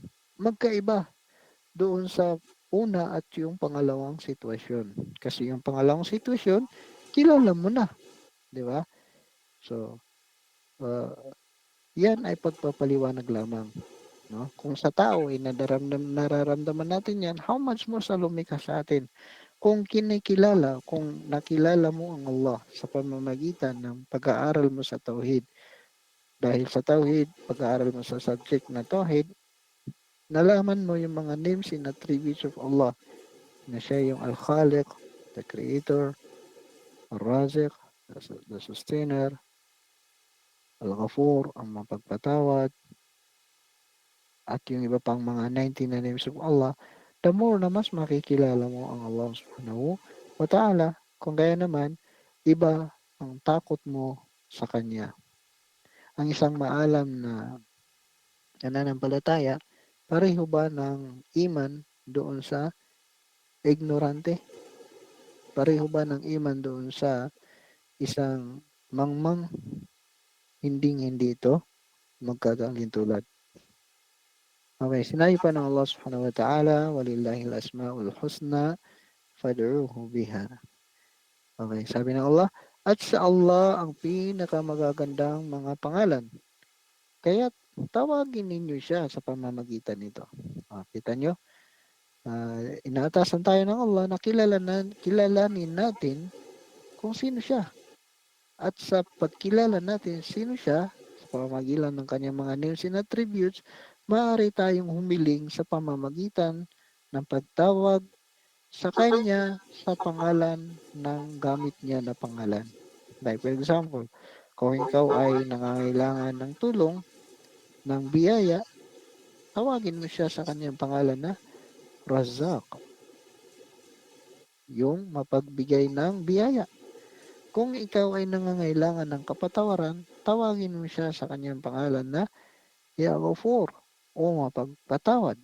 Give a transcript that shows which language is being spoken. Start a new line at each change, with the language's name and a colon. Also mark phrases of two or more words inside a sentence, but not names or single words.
Filipino: Magkaiba doon sa una at yung pangalawang sitwasyon. Kasi yung pangalawang sitwasyon, kilala mo na. Di ba? So, uh, yan ay pagpapaliwanag lamang. No? Kung sa tao ay nararamdaman natin yan,
English: how much more
Filipino: sa lumikha sa atin? Kung kinikilala, kung nakilala mo ang Allah sa pamamagitan ng pag-aaral mo sa Tauhid, dahil sa Tauhid, pag-aaral mo sa subject na Tauhid, nalaman mo yung mga
English: names and attributes of Allah
Filipino: na siya yung Al-Khaliq,
English: the Creator, Al-Raziq, the Sustainer, Al-Ghafur,
Filipino: ang mapagpatawad, at yung iba pang mga 19 na
English: names of Allah, the more
Filipino: na mas makikilala mo ang Allah subhanahu wa ta'ala. Kung kaya naman, iba ang takot mo sa Kanya. Ang isang maalam na nananampalataya, pareho ba ng iman doon sa ignorante? Pareho ba ng iman doon sa isang mangmang? Hindi ito magkakalintulad. Okay, sinabi pa ng Allah
Arabic: سبحانه وتعالى, ولله الأسماء الحسنى فادعوه بها.
Filipino: Okay, sabi ng Allah, at sa Allah ang pinakamagagandang mga pangalan. Kaya tawagin ninyo siya sa pamamagitan nito. Kita nyo? Inaatasan tayo ng Allah na kilalanin natin kung sino siya. At sa pagkilala natin sino siya, sa pamamagitan ng kanyang mga
English: names and attributes,
Filipino: maaari tayong humiling sa pamamagitan ng pagtawag sa kanya sa pangalan ng gamit niya na pangalan.
English: Like for example,
Filipino: kung ikaw ay nangangailangan ng tulong, ng biyaya, tawagin mo siya sa kanyang pangalan na Razak, yung mapagbigay ng biyaya. Kung ikaw ay nangangailangan ng kapatawaran, tawagin mo siya sa kanyang pangalan na
Arabic: يا غفور
Filipino: o mapagpatawad.